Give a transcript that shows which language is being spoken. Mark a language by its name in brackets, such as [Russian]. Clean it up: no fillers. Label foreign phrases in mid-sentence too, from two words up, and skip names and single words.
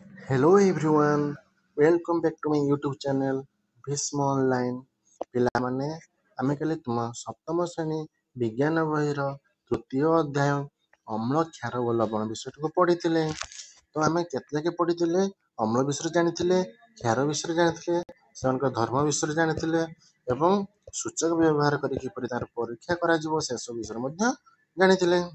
[English] Hello everyone, welcome back to my YouTube channel Bhisma Online। [Odia] ପିଲାମାନେ ଆମେ କାଲି ତୁମ ସପ୍ତମ ଶ୍ରେଣୀ ବିଜ୍ଞାନ ବହିର ତୃତୀୟ ଅଧ୍ୟାୟ ଅମ୍ଳ କ୍ଷାର ଓ ଲବଣ ବିଷୟଟିକୁ ପଢ଼ିଥିଲେ। ତ ଆମେ କେତେ ଯାକେ ପଢ଼ିଥିଲେ? ଅମ୍ଳ ବିଷୟରେ ଜାଣିଥିଲେ, କ୍ଷାର ବିଷୟରେ ଜାଣିଥିଲେ, ସେମାନଙ୍କ ଧର୍ମ ବିଷୟରେ ଜାଣିଥିଲେ ଏବଂ ସୂଚକ ବ୍ୟବହାର କରି କିପରି ତାର ପରୀକ୍ଷା କରାଯିବ ସେସବୁ ବିଷୟରେ ମଧ୍ୟ ଜାଣିଥିଲେ।